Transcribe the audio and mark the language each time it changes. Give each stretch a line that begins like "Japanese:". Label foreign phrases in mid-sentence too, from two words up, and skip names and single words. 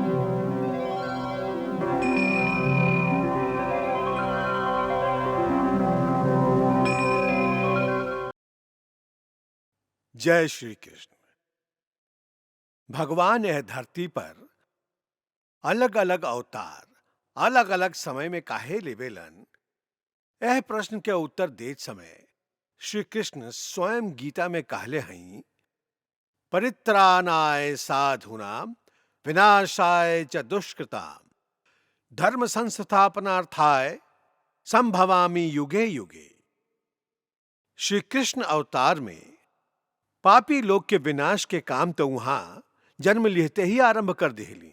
Bhojpuri: जय श्री कृष्ण। भगवान यह धरती पर अलग अलग अवतार अलग अलग समय में काहे लेवेलन, यह प्रश्न के उत्तर देत समय श्री कृष्ण स्वयं गीता में कहले हई,
Sanskrit: परित्राणाय साधूनां विनाशाय च दुष्कृतां धर्म संस्थापनार्थाय संभवामि युगे युगे।
Bhojpuri: श्री कृष्ण अवतार में पापी लोग के विनाश के काम तो वहां जन्म लेते ही आरंभ कर देली।